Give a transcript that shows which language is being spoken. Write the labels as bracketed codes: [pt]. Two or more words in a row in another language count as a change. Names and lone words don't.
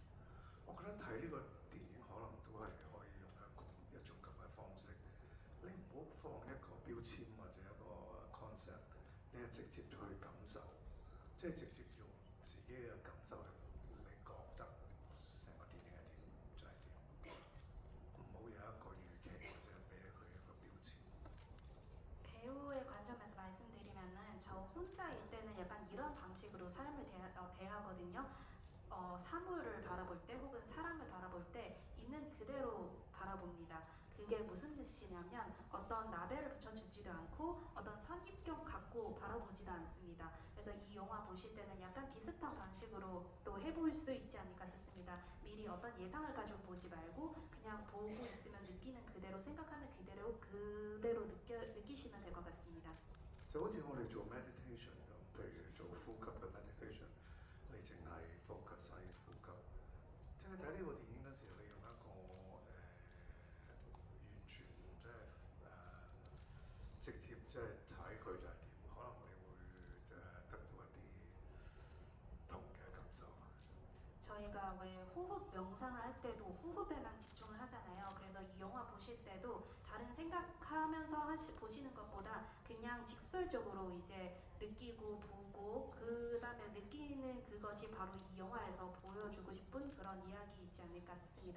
[yue] 我覺得睇呢個電影可能都係可以用一種咁嘅方式，你唔好放一個標籤或者一個 concept， 你係直接去感受，即係直接用自己嘅感受去你覺得成個電影係點就係點，唔好有一個預期或者俾佢一個標籤。 [ko] 배우의 관점에서 말씀드리면은 저 혼자일 때는 약간 이런 방식으로 삶을 대하거든요. 사물을 바라볼 때 혹은 사람을 바라볼 때 있는 그대로 바라봅니다. 그게 무슨 뜻이냐면 어떤 라벨을 붙여주지도 않고 어떤 선입견 갖고 바라보지도 않습니다. 그래서 이 영화 보실 때는 약간 비슷한 방식으로 또 해볼 수 있지 않을까 싶습니다. 미리 어떤 예상을 가지고 보지 말고 그냥 보고 있으면 느끼는 그대로 생각하는 그대로 느끼시면 될 것 같습니다. [yue] 就好似我哋做 meditation 咁，譬如做呼吸嘅 meditation，你淨係 focus 喺呼吸。即係睇呢部電影嗰時候，你用一個完全即係直接即係睇佢就係點，可能你會得到一啲同嘅感受。 [ko] 저희가 왜 호흡 명상을 할 때도 호흡에만 집중을 하잖아요. 그래서 이 영화 보실 때도 다른 생각하면서 보시는 것보다 그냥 직설적으로 이제 느끼고 보고 그 다음에 느끼는 그것이 바로 이 영화에서 보여주고 싶은 그런 이야기이지 않을까 싶습니다.